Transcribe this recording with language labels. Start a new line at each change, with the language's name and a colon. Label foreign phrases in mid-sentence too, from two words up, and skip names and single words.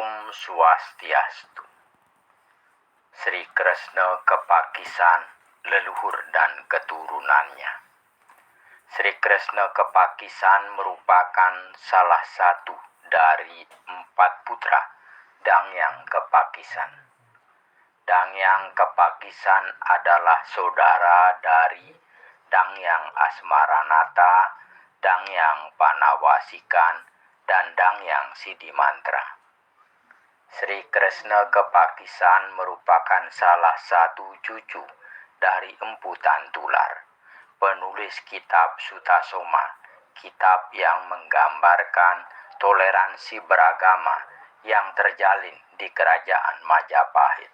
Indonesian: Swastiastu. Sri Kresna Kepakisan, leluhur dan keturunannya. Sri Kresna Kepakisan merupakan salah satu dari 4 putra Dangyang Kepakisan. Dangyang Kepakisan adalah saudara dari Dangyang Asmaranata, Dangyang Panawasikan, dan Dangyang Sidimantra. Sri Kresna Kepakisan merupakan salah satu cucu dari Empu Tantular, penulis kitab Sutasoma, kitab yang menggambarkan toleransi beragama yang terjalin di Kerajaan Majapahit.